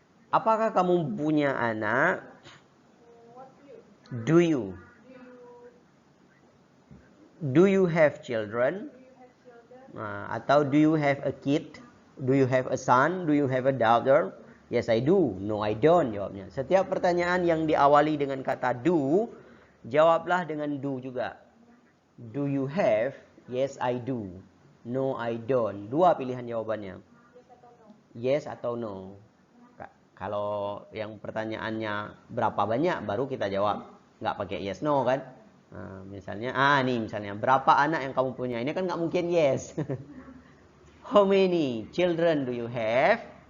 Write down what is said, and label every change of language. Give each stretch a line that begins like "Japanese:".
Indonesian: Apakah kamu punya anak?
English: Do you? Do you have children?
Indonesian: Atau
English: do you have a kid? Do you have a son? Do you have a daughter? Yes, I do. No, I don't
Indonesian: jawabnya. Setiap pertanyaan yang diawali dengan kata do, jawablah dengan do juga.
English: Do you have? Yes, I do. No, I don't.
Indonesian: 2 pilihan jawabannya. Yes atau no. Kalau yang pertanyaannya berapa banyak, baru kita jawab. Nggak pakai yes, no kan? Misalnya, misalnya berapa anak yang kamu punya? Ini kan nggak mungkin yes.
English: How many children do you have?